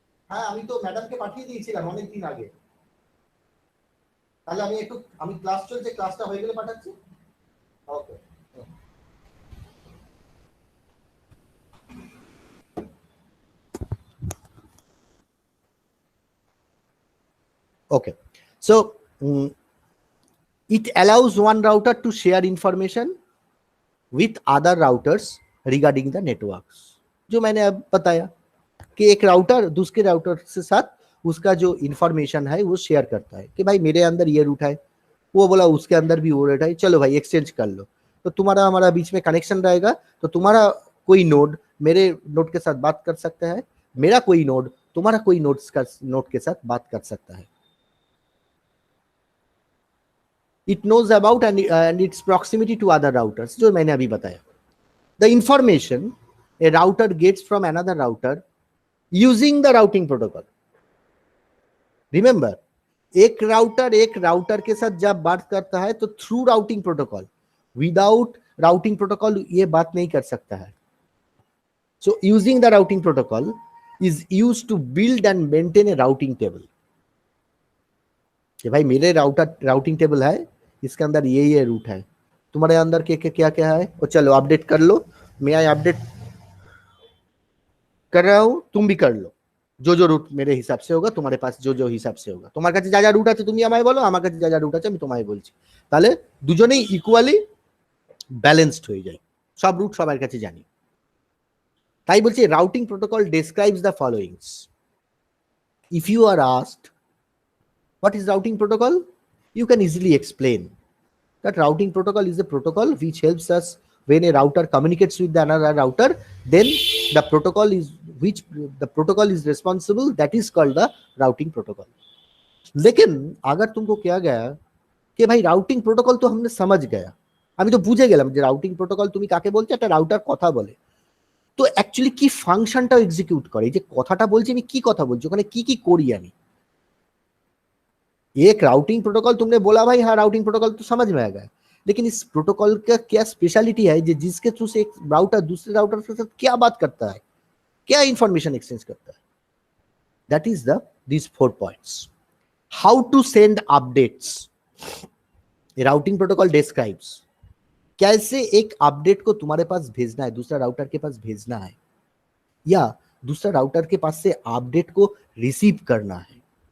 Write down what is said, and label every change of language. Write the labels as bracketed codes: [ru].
[bn] হ্যাঁ, আমি তো ম্যাডামকে পাঠিয়ে দিয়েছিলাম অনেক দিন আগে, তাহলে আমি ক্লাস চলছে, ক্লাসটা হয়ে গেলে পাঠাচ্ছি। [en] Okay okay, so it allows one router to share information with other routers regarding the networks. [hi] जो मैंने अब बताया कि एक राउटर दूसरे राउटर से साथ उसका जो इंफॉर्मेशन है वो शेयर करता है कि भाई मेरे अंदर ये रूट है, वो बोला उसके अंदर भी वो रूट है, चलो भाई एक्सचेंज कर लो। तो तुम्हारा हमारा बीच में कनेक्शन रहेगा, तो तुम्हारा कोई नोड मेरे नोड के साथ बात कर सकता है, मेरा कोई नोड तुम्हारा कोई नोड के साथ बात कर सकता है। [en] It knows about and its proximity to other routers, [hi] जो मैंने अभी बताया। [en] The information a router gets from another router using the routing protocol. [hi] Remember, एक राउटर के साथ जब बात करता है तो through routing protocol, without routing protocol ये बात नहीं कर सकता है। [en] So using the routing protocol is used to build and maintain a routing table. [hi] कि भाई मेरे राउटिंग टेबल है, इसके अंदर ये रूट है, तुम्हारे अंदर क्या क्या है, और चलो अपडेट कर लो, मैं अपडेट कर रहा हूँ, तुम भी कर लो, जो रूट मेरे हिसाब से होगा, तुम्हारे पास जो हिसाब से होगा, [bn] তোমার কাছে যা রুট আছে তুমি আমায় বলো, আমার কাছে যা রুট আছে আমি তোমায় বলছি, তাহলে দুজনেই ইকুয়ালি ব্যালেন্সড হয়ে যায়, সব রুট সবার কাছে জানি। তাই বলছি [en] Routing protocol describes the followings. If you are asked what is routing protocol, you can easily explain that routing protocol is a protocol which helps us when a router communicates with another router, then the protocol is responsible, that is called the routing protocol। [hi] लेकिन अगर तुमको क्या गया कि भाई [bn] routing protocol তো [hi] हमने समझ गया, [bn] আমি তো বুঝে গেলাম যে রাউটিং প্রোটোকল তুমি কাকে বলছো, একটা রাউটার কথা বলে, তো অ্যাকচুয়ালি কি ফাংশনটাও এক্সিকিউট করে, এই যে কথাটা বলছি আমি কি কথা বলছি, ওখানে কি কি করি আমি। [hi] एक राउटिंग प्रोटोकॉल तुमने बोला भाई, हाँ राउटिंग प्रोटोकॉल तो समझ में आ गया, लेकिन इस प्रोटोकॉल का क्या स्पेशलिटी है जिसके थ्रू से एक राउटर दूसरे राउटर के साथ क्या बात करता है, क्या इंफॉर्मेशन एक्सचेंज करता है। [en] That is these 4 points। How to send updates, [hi] routing protocol describes कैसे एक अपडेट को तुम्हारे पास भेजना है, दूसरा राउटर के पास भेजना है, या दूसरा राउटर के पास से अपडेट को रिसीव करना है।